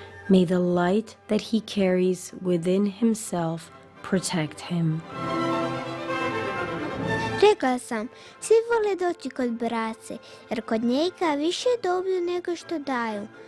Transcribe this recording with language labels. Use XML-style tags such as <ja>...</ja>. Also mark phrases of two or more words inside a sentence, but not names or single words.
<en>May the light that he carries within himself protect him.</en> <hr>Rekla sam, svi vole doći kod brace, jer kod njega više dobiju nego što daju.</hr>